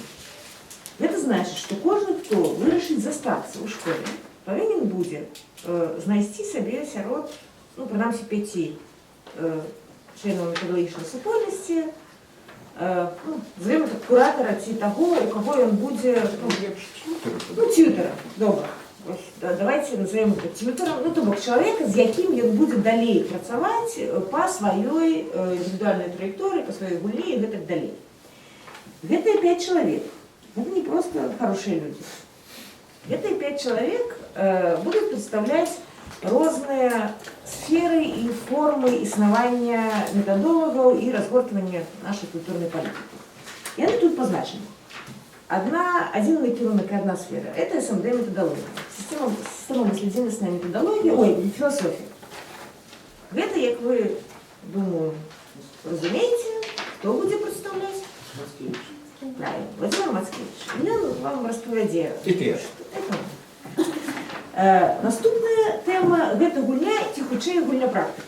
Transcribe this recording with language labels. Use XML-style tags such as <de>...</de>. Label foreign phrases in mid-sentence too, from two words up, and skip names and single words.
<be>Гэта значыць, што кожны, хто вырашыць застацца ў школе, павінен будзе знайсці сабе сярод, ну, прынамсі 5 членаў метадологічнай супольнасці, ну,</be> <ru>назовем это</ru> <be>куратара ці таго, у каго ён будзе, ну, тьютера, добра.</be> <ru>Давайте назовем это тьютером,</ru> <be>ну, то бок чалавека, з якім ён будзе далей працаваць па сваёй індывідуальнай траекторыі, па сваёй гульні і гэтак далей. Гэтыя 5 чалавек,</be> <ru>это не просто хорошие люди.</ru> <be>Гэтыя 5 чалавек будуць прадстаўляць розныя сферы і формы існавання метадолагаў і разгортвання нашай культурнай палітыкі. Яны тут пазначаны. Один накірунак і одна сфера –</be> <ru>это СМД-методологія. Система мыследзейнасная методологія, философия.</ru> <be>Гэта, як вы, думаю, разумееце, хто будзе прадстаўляць?</be> <ru>Правильно, Владимир Мацкевич.</ru> <be>Ён вам распавядзе. Наступная тэма гэта гульня ці хутчэй гульня практыка.</be>